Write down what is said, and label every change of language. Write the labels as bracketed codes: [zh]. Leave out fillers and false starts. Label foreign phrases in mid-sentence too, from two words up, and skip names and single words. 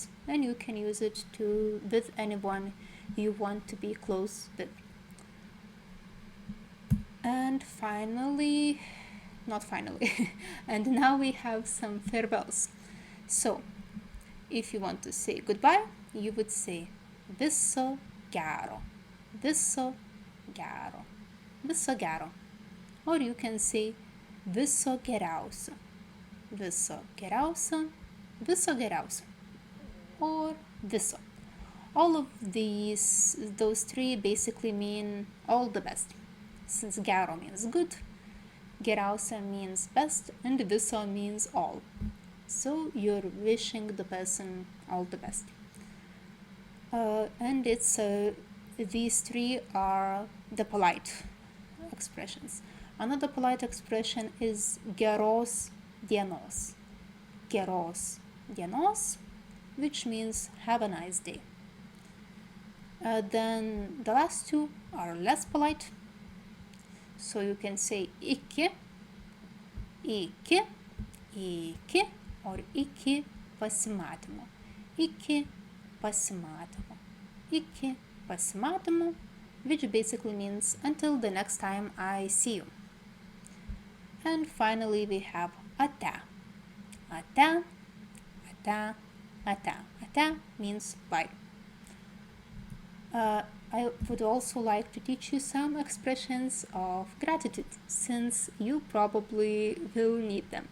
[en] And you can use it with anyone you want to be close with. And and now we have some farewells. So if you want to say goodbye, you would say [lt] viso gero, viso gero, viso gero. [en] Or you can say [lt] viso geriausio, viso geriausio, viso geriausio, [en] or viso. All of those three basically mean all the best. Since gero means good, geriausio means best, and viso means all. So you're wishing the person all the best. And these three are the polite expressions. Another polite expression is [lt] geros dienos. Geros dienos, [en] which means have a nice day. Then the last two are less polite. So you can say iki, or [lt] iki pasimatymo. Iki pasimatymo. Iki pasimatymo, [en] which basically means until the next time I see you. And finally we have ate. [lt] Ate, ate, ate. [en] Ate means bye. I would also like to teach you some expressions of gratitude, since you probably will need them.